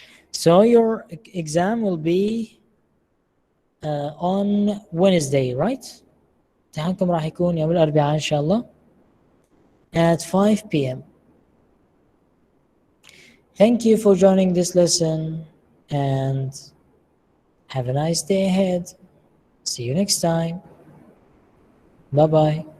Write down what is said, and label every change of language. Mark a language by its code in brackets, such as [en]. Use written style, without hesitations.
[en] So your exam will be on Wednesday, right? [ar] امتحانكم راح يكون يوم الأربعاء إن شاء الله [en] at 5 p.m. Thank you for joining this lesson and have a nice day ahead. See you next time. Bye-bye.